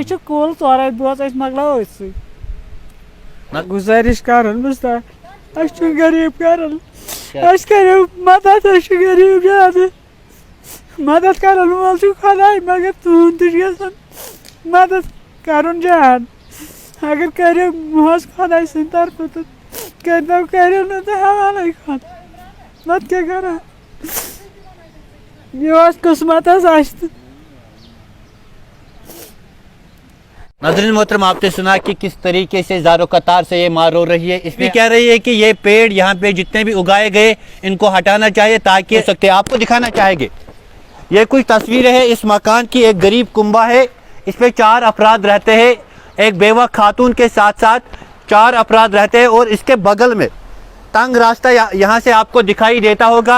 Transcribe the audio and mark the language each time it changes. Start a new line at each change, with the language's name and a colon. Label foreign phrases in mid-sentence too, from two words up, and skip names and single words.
Kashmiri: چھِ کُل 4 بٲژ أسۍ مۄکلاوو أتھۍ سۭتۍ گُزٲرِش کَرُن بوٗزتھا أسۍ چھِ غریٖب کَران اَسہِ کَریو مدد أسۍ چھِ غریٖب زیادٕ مدد کَرن وول چھُ خۄداے مگر تُہُنٛد تہِ چھُ گژھان مدد کَرُن زیادٕ اگر کٔرِو حظ خۄداے سٕنٛدِ طرفہٕ تہٕ کٔرۍتو کٔرِو نہٕ تہٕ حوالَے خۄدا نَتہٕ کیٛاہ کَرو یہِ اوس قٕسمت حظ اَسہِ تہٕ
Hindi: नाज़रीन मोहतरम, आपने सुना कि किस तरीके से ज़ारो कतार से ये मार हो रही है। इसमें कह रही है कि ये पेड़ यहाँ पे जितने भी उगाए गए इनको हटाना चाहिए ताकि हो सकते आपको दिखाना चाहेंगे। ये कुछ तस्वीरें हैं इस मकान की। एक गरीब कुंबा है, इसमें 4 अफराद रहते हैं, एक बेवा खातून के साथ साथ 4 अफराद रहते हैं और इसके बगल में तंग रास्ता यहाँ से आपको दिखाई देता होगा।